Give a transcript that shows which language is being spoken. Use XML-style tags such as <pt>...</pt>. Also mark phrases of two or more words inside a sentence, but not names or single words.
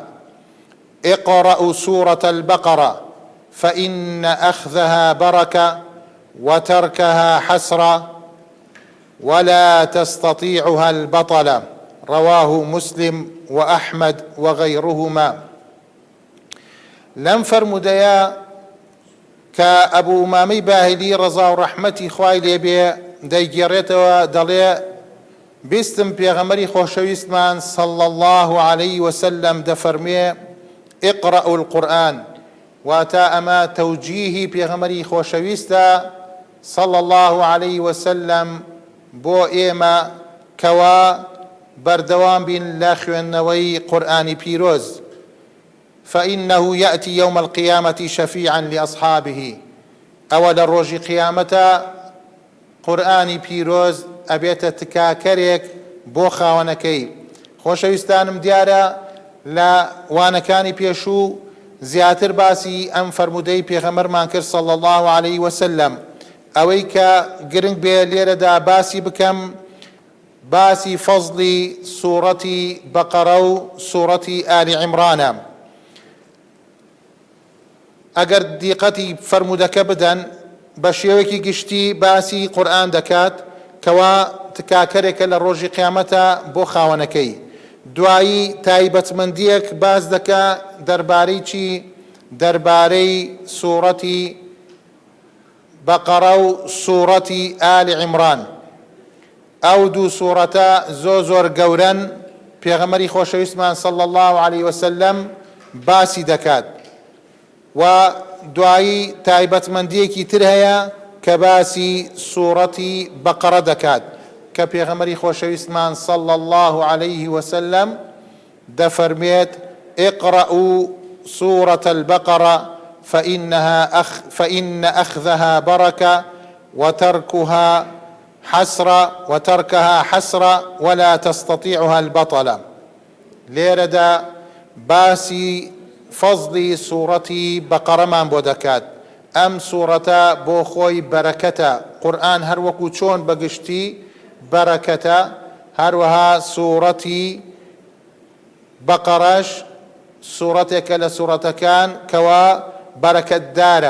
<ar>اقرأوا سورة البقرة فإن أخذها بركة وتركها حسرة ولا تستطيعها البطلة. رواه مسلم وأحمد وغيرهما.</ar> <ckb>لم فرموديا كأبو أمامة باهلي رضا ورحمتي خوای لێبێ دەیگێڕێتەوە دەڵێ بیستم پێغەمبەری خۆشەویستمان</ckb> <ar>صلى الله عليه وسلم</ar> <ckb>دەفەرمێ</ckb> <ar>اقرأوا القرآن،</ar> <ckb>واتا ئەمە تەوجیهی پێغەمبەری خۆشەویستە</ckb> <ar>صلى الله عليه وسلم</ar> <ckb>بۆ ئێمە کەوا بەردەوام بین لە خوێندنەوەی قورئانی پیرۆز.</ckb> <ar>فإنه يأتي يوم القيامة شفيعا لأصحابه.</ar> <ckb>ئەوە لە ڕۆژی قیامەتە قورئانی پیرۆز ئەبێتە تکاکەرێک بۆ خاوەنەکەی. خۆشەویستانم دیارە لە وانەکانی پێشوو زیاتر باسی ئەم فەرمودەی پێغەمبەرمان کرد</ckb> <ar>صلى الله عليه وسلم.</ar> <ckb>ئەوەی کە گرنگ بێ لێرەدا باسی بکەم باسی فەزلی سوورەتی بەقەرە و سوورەتی ئالی عیمرانە. ئەگەر دیقەتی فەرمودەکە بدەن بە شێوەیەکی گشتی باسی قورئان دەکات کەوا تکاکەرێکە لە ڕۆژی قیامەتە بۆ خاوەنەکەی. دوایی تایبەتمەندیەک باز دەکا دەربارەی چی؟ دەربارەی سوورەتی بەقەرە و سوورەتی ئالی عیمران. ئەو دوو سوورەتە زۆر گەورەن، پێغەمبەری خۆشەویستمان</ckb> <ar>صلى الله عليه وسلم</ar> <ckb>باسی دەکات. و دوایی تایبەتمەندیەکی تر هەیە کە باسی سوورەتی بەقەرە دەکات کە پێغەمبەری خۆشەویستمان</ckb> <ar>صلى الله عليه وسلم</ar> <ckb>دەفەرمێت</ckb> <ar>اقرأوا سورة البقرة فإن أخذها بركة وتركها حسرة ولا تستطيعها البطلة.</ar> <ckb>لێرەدا باسی فەزلی سوورەتی بەقەرەمان بۆ دەکات. ئەم سوورەتە بۆ خۆی بەرەکەتە. قورئان هەروەکو چۆن بەگشتی بەرەکەتە، هەروەها سوورەتی بەقەڕەش سوورەتێکە لە سوورەتەکان کەوا بەرەکەتدارە.</ckb>